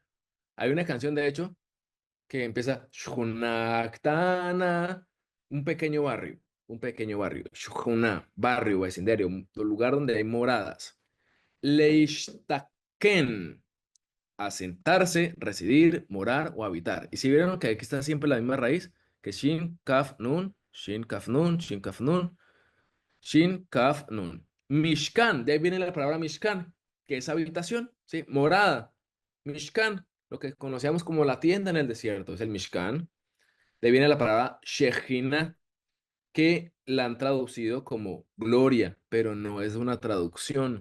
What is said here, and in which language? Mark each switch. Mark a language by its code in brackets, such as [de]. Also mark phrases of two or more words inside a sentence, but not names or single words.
[es] Hay una canción, de hecho, que empieza Shunaktana, un pequeño barrio. Un pequeño barrio. Shuna, barrio, vecindario, un lugar donde hay moradas. Leishtaken, asentarse, residir, morar o habitar. Y si vieron que aquí está siempre la misma raíz, que Shin, Kaf, Nun, Shin, Kaf, Nun, Shin, Kaf, Nun, Shin, Kaf, Nun. Mishkan, de ahí viene la palabra Mishkan, que es habitación, ¿sí? Morada. Mishkan, lo que conocíamos como la tienda en el desierto, es el Mishkan. De ahí viene la palabra Shejina, que la han traducido como gloria, pero no es una traducción.